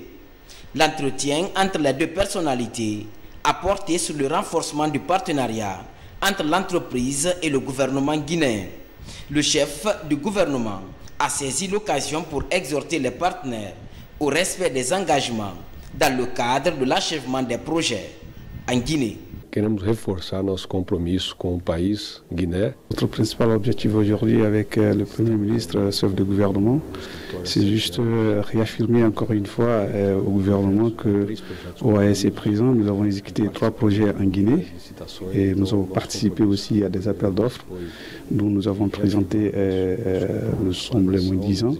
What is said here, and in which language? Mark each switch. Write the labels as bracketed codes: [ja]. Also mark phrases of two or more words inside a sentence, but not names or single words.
[fr] L'entretien entre les 2 personnalités a porté sur le renforcement du partenariat entre l'entreprise et le gouvernement guinéen. Le chef du gouvernement a saisi l'occasion pour exhorter les partenaires au respect des engagements dans le cadre de l'achèvement des projets en Guinée. [pt] queremos reforçar nosso compromisso com o país, Guiné. [fr] Notre principal objectif aujourd'hui avec le Premier ministre, chef de gouvernement, c'est juste réaffirmer encore une fois au gouvernement que l'OAS est présent. Nous avons exécuté 3 projets en Guinée et nous avons participé aussi à des appels d'offres dont nous avons présenté, nous sommes les moins 10 ans.